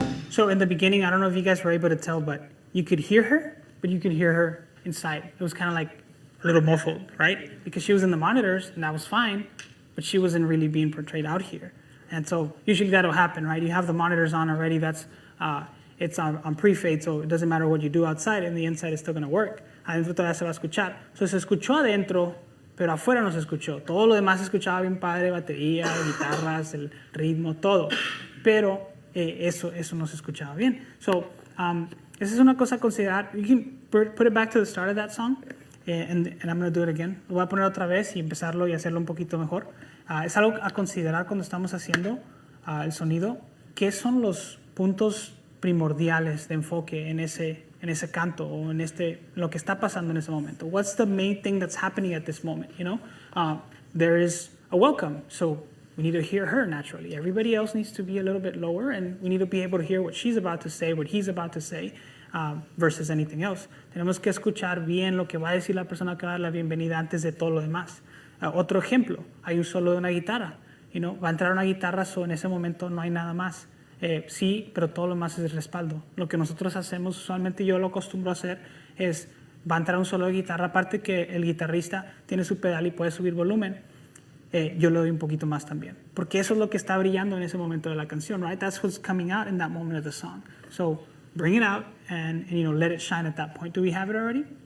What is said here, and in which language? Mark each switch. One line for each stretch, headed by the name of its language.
English: So in the beginning, I don't know if you guys were able to tell, but you could hear her, but you could hear her inside. It was kind of like a little muffled, right? Because she was in the monitors, and that was fine, but she wasn't really being portrayed out here. And so usually that'll happen, right? You have the monitors on already. It's on pre-fade, so it doesn't matter what you do outside, and the inside is still going to work.
Spanish: Adentro todavía se va a escuchar. So se escuchó adentro, pero afuera no se escuchó. Todo lo demás se escuchaba bien padre, batería, guitarras, el ritmo, todo. Pero eso no se escuchaba bien. So, esa es una cosa a considerar. You can put it back to the start of that song, and I'm going to do it again. Lo voy a poner otra vez y empezarlo y hacerlo un poquito mejor. Es algo a considerar cuando estamos haciendo el sonido. ¿Qué son los puntos primordiales de enfoque en ese canto o en lo que está pasando en ese momento?
English: What's the main thing that's happening at this moment? You know, there is a welcome, so we need to hear her naturally. Everybody else needs to be a little bit lower, and we need to be able to hear what she's about to say, what he's about to say, versus anything else.
Spanish: Tenemos que escuchar bien lo que va a decir la persona que va a dar la bienvenida antes de todo lo demás. Otro ejemplo, hay un solo de una guitarra. You know, va a entrar una guitarra, so en ese momento no hay nada más. Sí, pero todo lo más es respaldo. Lo que nosotros hacemos, usualmente yo lo acostumbro a hacer, es va a entrar un solo de guitarra, aparte que el guitarrista tiene su pedal y puede subir volumen, yo le doy un poquito más también. Porque eso es lo que está brillando en ese momento de la canción, right?
English: That's what's coming out in that moment of the song. So bring it out and you know, let it shine at that point. Do we have it already?